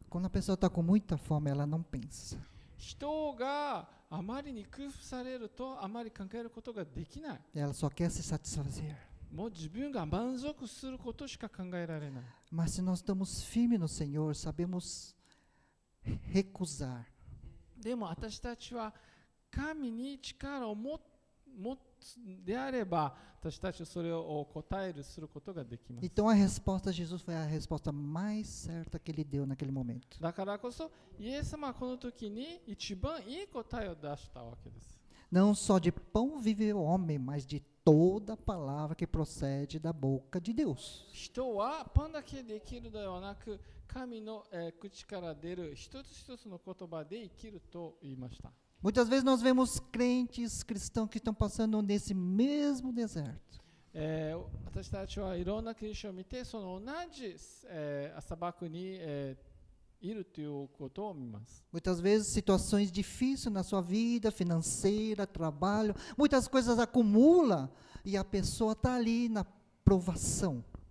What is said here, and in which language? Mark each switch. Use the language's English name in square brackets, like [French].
[Portuguese] Quando a pessoa está com muita fome, ela não pensa. [Japanese] 人があまりに空腹されるとあまり考えることができない。 [Portuguese] Ela só quer se satisfazer. [Japanese] もう自分が満足することしか考えられない。 [Portuguese] Mas se nós estamos firmes no Senhor, sabemos recusar. [Japanese] でも私たちは神に力を持つであれば、私たちはそれを答えるすることができます。 [Portuguese] Então a resposta de Jesus foi a resposta mais certa que ele deu naquele momento. [Japanese] だからこそ、イエス様はこの時に一番いい答えを出したわけです。 [Portuguese] Não só de pão vive o homem, mas de toda palavra que procede da boca de Deus. [Japanese] 人はパンだけで生きるのではなく、神の、口から出る一つ一つの言葉で生きると言いました。 [Portuguese] Muitas vezes nós vemos crentes cristãos que estão passando nesse mesmo deserto. [Japanese] 私たちはいろんなクリスチャンを見て、その同じ、砂漠に、いるということを見ます。 [Portuguese] Muitas vezes situações difíceis na sua vida, financeira, trabalho, muitas coisas acumula e a pessoa está ali na provação.